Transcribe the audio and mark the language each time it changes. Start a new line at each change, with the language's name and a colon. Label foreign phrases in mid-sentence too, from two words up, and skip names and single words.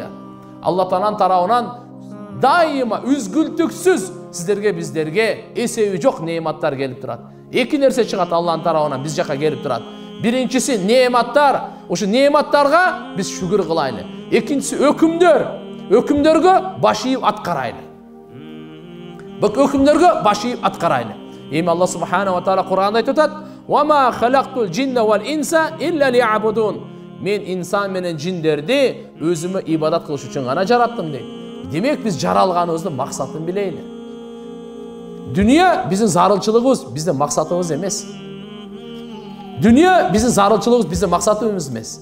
Kyrgyz: Алла Тааланын тарабынан дайыма үзгүлтүксүз сиздерге, биздерге эсеби жок неематтар келип турат. Эки нерсе чыгат Алланын тарабынан биз жака келип турат. Биринчиси неематтар. Ошо неематтарга биз шүгүр кылайлы. Экинчиси өкүмдөр. Өкүмдөргө баш ийип аткарайлы. Бак өкүмдөргө баш ийип аткарайлы. Эми
Arabic: الله سبحانه وتعالى
Kyrgyz: Кур'анда айтып атат:
Arabic: "وما خلقت الجن والإنس إلا ليعبدون."
Kyrgyz: Мен инсан менен жиндерди өзүмө ибадат кылыш үчүн гана жараттым дейт. Демек биз жаралганыбыздын максатын билейли. Дүнүйө биздин зарылчылыгыбыз, биздин максатыбыз эмес. Дүнүйө биздин зарылчылыгыбыз, биздин максатыбыз эмес.